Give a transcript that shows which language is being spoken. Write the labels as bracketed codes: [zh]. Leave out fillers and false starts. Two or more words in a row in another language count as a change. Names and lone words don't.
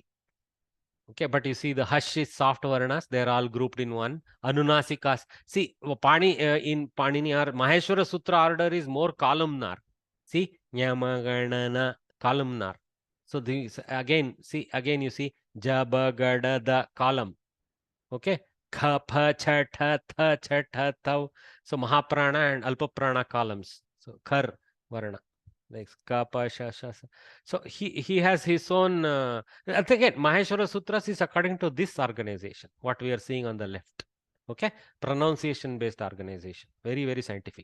[en] Okay, but you see the Hash is soft Varanas, they're all grouped in one. Anunasikas. See, in Panini or Maheshwara Sutra order is more columnar. See, Nyamaganana, columnar. So this again you see Jabagada the column. Okay. Kha, pha, cha, tha, tha, cha, tha, thav. So Mahaprana and Alpaprana columns. So Khar Varana. Like Kapa, Shasha. So he has his own. Again, Maheshwara Sutras is according to this organization, what we are seeing on the left. Okay, pronunciation based organization, very, very scientific.